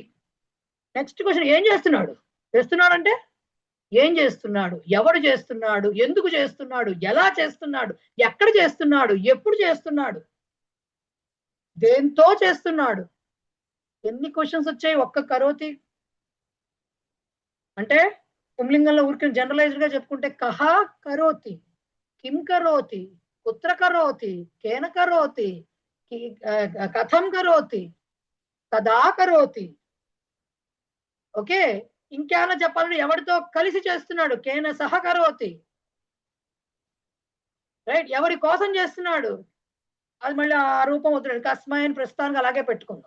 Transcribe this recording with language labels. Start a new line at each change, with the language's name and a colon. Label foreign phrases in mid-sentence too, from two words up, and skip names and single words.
English: next question,
Telugu: ఏం చేస్తున్నాడు, చేస్తున్నాడు అంటే ఏం చేస్తున్నాడు, ఎవడు చేస్తున్నాడు, ఎందుకు చేస్తున్నాడు, ఎలా చేస్తున్నాడు, ఎక్కడ చేస్తున్నాడు, ఎప్పుడు చేస్తున్నాడు, దేంతో చేస్తున్నాడు. ఎన్ని క్వశ్చన్స్ వచ్చాయి ఒక్క కరోతి అంటే. పుంలింగంలో ఊరికి జనరలైజ్డ్ గా చెప్పుకుంటే
Sanskrit: కహ కరోతి, కిం కరోతి, కుత్ర కరోతి, కేన కరోతి, కథం కరోతి, కదా కరోతి.
Telugu: ఓకే, ఇంకేమైనా చెప్పాలంటే ఎవరితో కలిసి చేస్తున్నాడు,
Sanskrit: కేన సహ కరోతి,
Telugu: రైట్. ఎవరి కోసం చేస్తున్నాడు, అది మళ్ళీ ఆ రూపం అవుతున్నాడు, కస్మాయన్ ప్రస్తుతానికి అలాగే పెట్టుకుందాం.